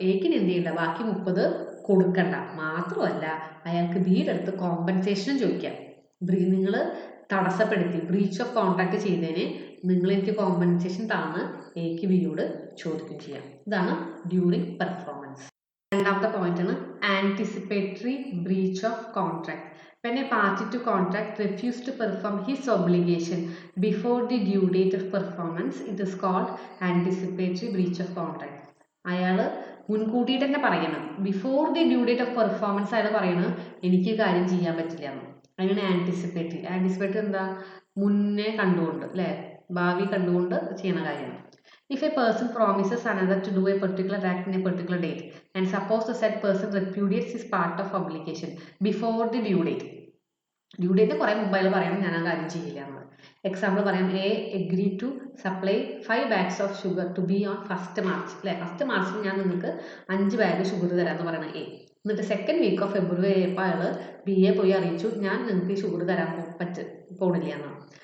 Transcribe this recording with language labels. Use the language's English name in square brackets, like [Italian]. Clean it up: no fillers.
[Malayalam] എക്കിന് എന്ത് ചെയ്യണ്ട, ബാക്കി 30 കൊടുക്കണ്ട. മാത്രമല്ല അയാൾക്ക് ബിയുടെ അടുത്ത് കോമ്പൻസേഷനും ചോദിക്കാം. നിങ്ങൾ തടസ്സപ്പെടുത്തി ബ്രീച്ച് ഓഫ് കോൺട്രാക്ട് ചെയ്തതിന് നിങ്ങൾ എനിക്ക് കോമ്പൻസേഷൻ താന്ന് എക്ക് ബിയോട് ചോദിക്കുകയും ചെയ്യാം. ഇതാണ് ഡ്യൂറിങ് പെർഫോമൻസ്. രണ്ടാമത്തെ പോയിന്റ് ആണ് anticipatory breach of contract. [English] When a party to contract refuses to perform his obligation before the due date of performance, it is called anticipatory breach of contract. [Malayalam] അയാൾ മുൻകൂട്ടിയിട്ട് തന്നെ പറയണം, [English] before the due date of performance [Malayalam] അയാൾ പറയണം എനിക്ക് കാര്യം ചെയ്യാൻ പറ്റില്ല എന്ന്. അങ്ങനെ ആന്റിസിപ്പേറ്ററി. ആന്റിസിപ്പേറ്ററി എന്താ, മുന്നേ കണ്ടുകൊണ്ട്, അല്ലേ, ഭാവി കണ്ടുകൊണ്ട് ചെയ്യുന്ന കാര്യമാണ്. [English] If a person promises another to do a particular act in a particular date and suppose the said person repudiates his part of obligation before the due date. [Malayalam] Due date കുറേ മുമ്പായി പറയണം ഞാൻ ആ കാര്യം ചെയ്യില്ല എന്നത്. എക്സാമ്പിൾ പറയാം. [English] A agree to supply 5 bags of sugar to be on 1st March. [Malayalam] അല്ലേ, 1st മാർച്ചിൽ ഞാൻ നിങ്ങൾക്ക് 5 ബാഗ് ഷുഗർ തരാമെന്ന് പറയണം എ. എന്നിട്ട് 2nd വീക്ക് ഓഫ് ഫെബ്രുവരി ആയപ്പോൾ അയാൾ ബി എ പോയി അറിയിച്ചു, ഞാൻ നിങ്ങൾക്ക് ഈ ഷുഗർ തരാൻ പോണില്ല എന്നാണ്.